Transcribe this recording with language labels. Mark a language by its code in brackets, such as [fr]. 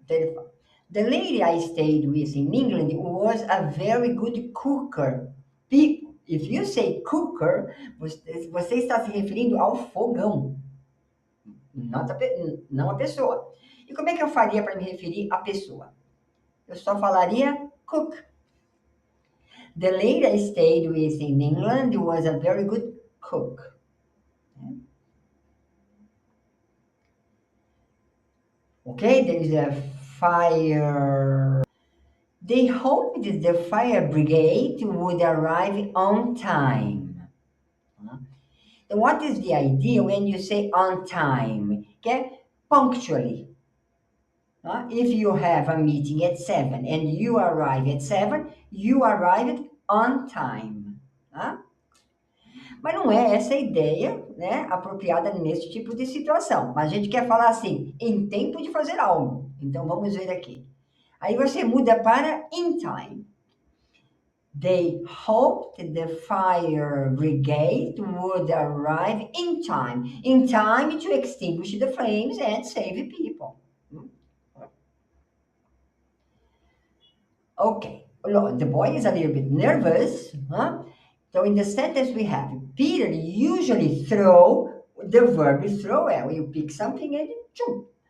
[en] The lady I stayed with in England was a very good cooker. If you say cooker, [pt] você está se referindo ao fogão, não a pessoa. E como é que eu faria para me referir à pessoa? Eu só falaria cook. [en] The lady I stayed with in England was a very good cook. Okay, there is a fire. They hoped the fire brigade would arrive on time. And what is the idea when you say on time? Okay, punctually. If you have a meeting at 7 and you arrive at 7, you arrived on time. [pt] Mas não é essa a ideia, né, apropriada nesse tipo de situação. Mas a gente quer falar assim, em tempo de fazer algo. Então, vamos ver aqui. Aí você muda para in time. [en] They hoped the fire brigade would arrive in time. In time to extinguish the flames and save people. Okay. The boy is a little bit nervous. So in the sentence we have, Peter usually throw, the verb is throw, you pick something and jump.